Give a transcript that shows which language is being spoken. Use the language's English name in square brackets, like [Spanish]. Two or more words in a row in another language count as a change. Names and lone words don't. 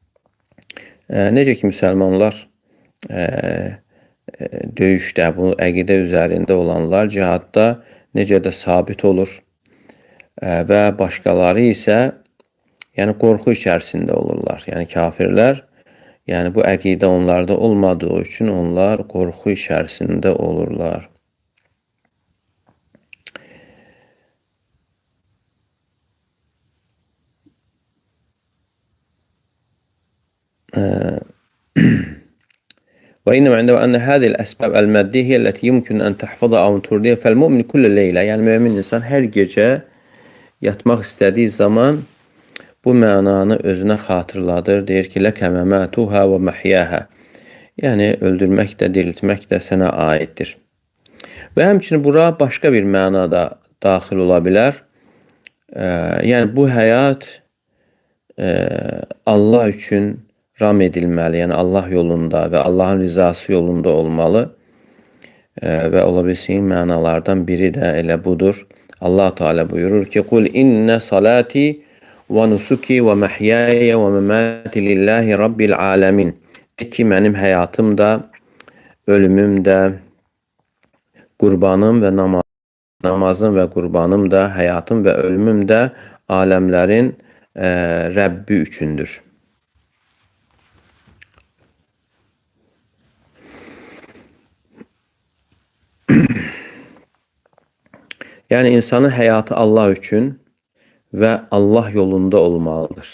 [Azerbaijani] Necə ki, müsəlmanlar döyüşdə, bu əqidə üzərində olanlar cihadda necə də sabit olur və başqaları isə yəni qorxu içərisində olurlar. Yəni kafirlər, yəni bu əqidə onlarda olmadığı üçün onlar qorxu içərisində olurlar. [Arabic] وإنما عندما أن هذه الأسباب المادية هي التي يمكن أن تحفظها أو ترضيها فالمؤمن كل ليلة [Azerbaijani] yani mümin insan hər gecə yatmaq istədiyi zaman bu mənanı özünə xatırladır. Deyir ki, [Arabic] لك مماتها ومحياها. [Azerbaijani] Yəni öldürmək də, diriltmək də sənə aiddir. Və həmçinin bura başqa bir məna da daxil ola bilər. Yəni bu həyat Allah üçün ram edilməli, yəni Allah yolunda və Allahın rizası yolunda olmalı və ola bilsin mənalardan biri də elə budur. Allah Teala buyurur ki, [Arabic] "قل إن صلاتي ونسكي ومحياي ومماتي لله رب العالمين." [Azerbaijani] De ki, mənim həyatım da, ölümüm də, qurbanım və namazım və qurbanım da, həyatım və ölümüm də aləmlərin Rəbbi üçündür. Yəni insanın həyatı Allah üçün və Allah yolunda olmalıdır.